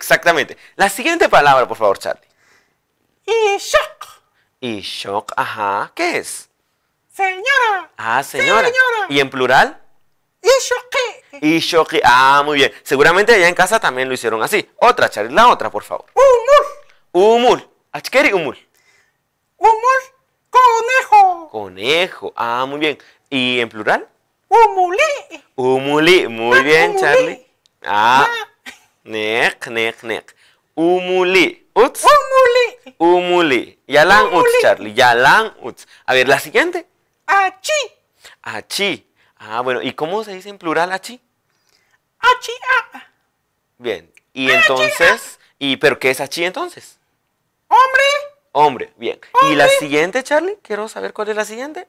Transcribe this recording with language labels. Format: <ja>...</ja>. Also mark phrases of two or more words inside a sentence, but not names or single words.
<es>La siguiente palabra, por favor, Charlie. Ishok. Ishok, ajá, ¿qué es? Señora. Ah, señora. Señora. ¿Y en plural? Ishoki. Ishoki, ah, muy bien. Seguramente allá en casa también lo hicieron así. Otra, Charlie, la otra, por favor. Umul. Umul, achkeri umul. Umul. Conejo. Conejo, ah, muy bien. ¿Y en plural? Umuli. Umuli, muy bien, umuli. Charlie. Ah, nek. Umuli, uts. Umuli. Umuli. Yalan uts, Umuli. Charlie, yalan uts. A ver, la siguiente. Achi. Achi. Ah, bueno, ¿y cómo se dice en plural achi? Achi. Bien. Y entonces, ¿pero qué es achi entonces? Hombre. Hombre, bien. ¿Y la Hombre. siguiente, Charlie? Quiero saber cuál es la siguiente.</es>